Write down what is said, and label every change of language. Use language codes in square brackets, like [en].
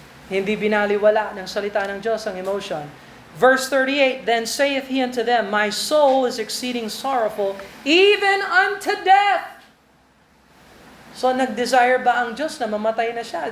[tl] Hindi binaliwala ng salita ng Diyos ang emotion. [en] Verse 38, Then saith he unto them, My soul is exceeding sorrowful, even unto death. [tl] So nag-desire ba ang Diyos na mamatay na siya?